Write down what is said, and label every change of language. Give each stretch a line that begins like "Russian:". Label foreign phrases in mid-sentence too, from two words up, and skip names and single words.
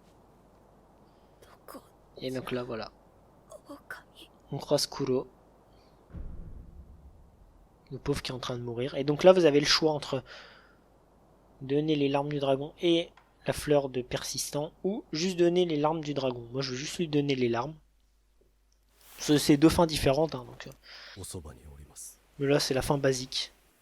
French: Et donc là voilà, on croise Kuro, le pauvre qui est en train de mourir. Et donc là vous avez le choix entre donner les larmes du dragon et la fleur de persistant ou juste donner les larmes du dragon. Moi je veux juste lui donner les larmes. C'est deux fins différentes, hein, donc.
Japanese: おそばにおります。
French: Mais là, c'est la fin basique.